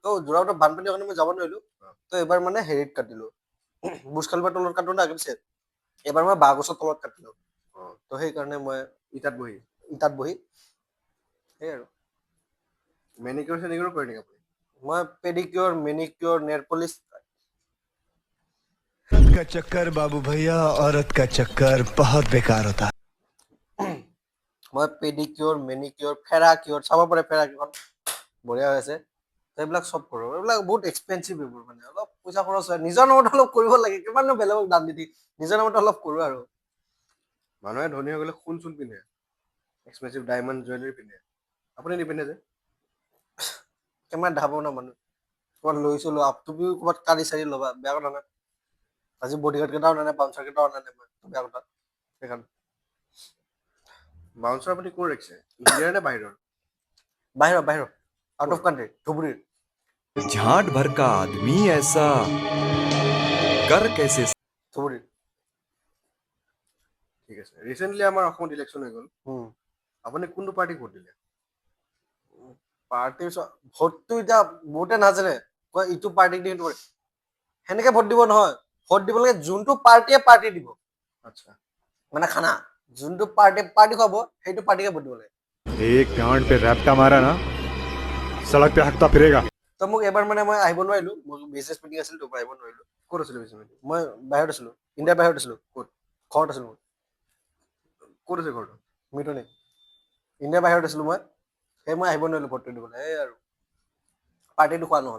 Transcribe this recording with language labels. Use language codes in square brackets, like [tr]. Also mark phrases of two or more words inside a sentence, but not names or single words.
[as] তো যোৰাবাটত বানপানীৰ কাৰণে মই যাব নোৱাৰিলো, তো এবাৰ মানে হেৰিত কাটিলো, বুৰ্জ খালিফাৰ তলত কাটো না আগে পিছে, এবাৰ মই বাঁহ গছৰ তলত কাটিলো। তো সেইকাৰণে মই ইটাত বহি সেই আৰু মেনিকিউৰ চেনিকিউৰ কৰে নেকি আপুনি? মই [en] pedicure, manicure, nail polish. [hi] औरत का चक्कर बाबू भैया, औरत का चक्कर बहुत बेकार होता है। [as] মই [en] pedicure, manicure, [as] ফেৰাকিউৰ, চাব পাৰে ফেৰাকিউৰ বঢ়িয়া হৈ আছে, তো এইবিলাক চব কৰোঁ। এইবিলাক বহুত এক্সপেঞ্চিভ, এইবোৰ মানে অলপ পইচা খৰচ হয়, নিজৰ নামত অলপ কৰিব লাগে, কিমাননো বেলেগক দাম দি নিজৰ নামত অলপ কৰোঁ আৰু। মানুহে ধনী হৈ গ'লে সোণ চোন পিন্ধে, [en] expensive diamond jewellery [as] পিন্ধে, আপুনি নিপিন্ধে যে? কিমান দেখাব ন মানুহ, ক'ৰবাত লৈছিলোঁ, তুমিও ক'ৰবাত কাঢ়ি চাৰি ল'বা, বেয়া কথা নাই। আজি বডিগাৰ্ড কেইটাও অনা নাই, বাউন্সাৰ কেইটাও অনা নাই মই, বেয়া কথা সেইকাৰণে। বাউন্সাৰ আপুনি ক'ৰ ৰাখিছে, ইণ্ডিয়াৰ নে বাহিৰৰ? বাহিৰৰ, [en] out of country, [as] ধুবুৰীৰ। [hi] झांट भर का आदमी ऐसा कर कैसे [as] ধুবুৰীৰ। ঠিক আছে। ৰিচেণ্টলি আমাৰ অসমত ইলেকশ্যন হৈ গ'ল, আপুনি কোনটো পাৰ্টিক ভোট দিলে? পাৰ্টিৰ ভোটটো এতিয়া বহুতে নাজানে, কয় ইটো পাৰ্টিক দিম, সেনেকে ভোট দিব নহয়, ভোট দিব লাগে যোনটো পাৰ্টিয়ে পাৰ্টি দিব। আচ্ছা, মানে খানা যোনটো পাৰ্টি খুৱাব সেইটো পাৰ্টিকে ভোট দিব লাগে। [hi] एक गांड पे रैप्टा मारा ना, सड़क पे हकता फिरेगा। [as] তো মোক এবাৰ মানে মই আহিব নোৱাৰিলো, মোৰ [en] business meeting [as] আছিল, তোৰ পৰা আহিব নোৱাৰিলো। ক'ত আছিলে বেছি? মই বাহিৰত আছিলো, ইণ্ডিয়াৰ বাহিৰত আছিলো। ক'ত? ঘৰত আছিলো মই। ক'ত আছে ঘৰটো? মিটনি, ইণ্ডিয়াৰ বাহিৰত আছিলো মই, সেই মই আহিব নোৱাৰিলো ভোটটো দিবলৈ, এই আৰু পাৰ্টিটো খোৱা নহ'ল।